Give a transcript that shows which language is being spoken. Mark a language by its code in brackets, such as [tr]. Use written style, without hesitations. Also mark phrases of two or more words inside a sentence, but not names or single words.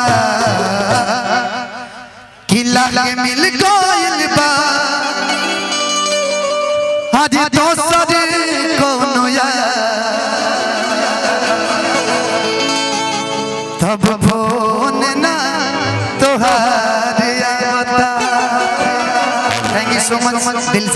[bho] कि लागे मिल गइल बा आज दोसर कोनो यार तब फोन न तोहार आवता [en] thank you so much [bho] दिल से